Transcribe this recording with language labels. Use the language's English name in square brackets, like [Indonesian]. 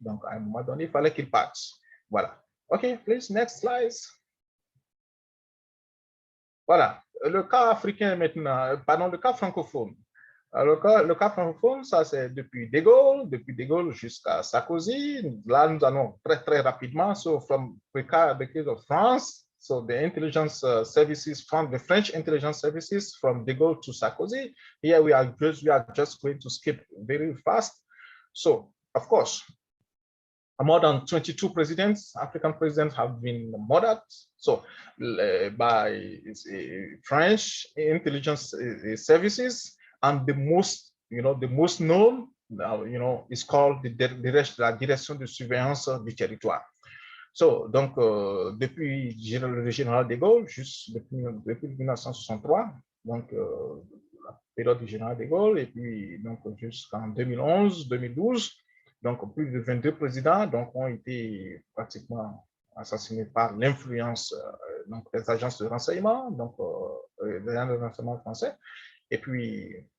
[French] Donc à un moment donné, il fallait qu'il parte. Voilà. [English] OK, please, next slide. [French] Voilà, le cas africain maintenant, pardon, le cas francophone. Alors, le cas francophone, ça c'est depuis De Gaulle jusqu'à Sarkozy. Là, nous allons très, très rapidement. [English] So, from the case of France, so the intelligence services from the French intelligence services from De Gaulle to Sarkozy. Here we are just going to skip very fast. So, of course, more than 22 presidents, African presidents have been murdered. So by French intelligence services, and the most known, is called la Direction de surveillance du territoire. [French] So, donc, depuis le général de Gaulle, juste depuis 1963, donc la période du général de Gaulle, et puis donc jusqu'en 2011-2012, donc plus de 22 présidents donc, ont été pratiquement assassinés par l'influence des agences de renseignement, donc des agences de renseignement français, et puis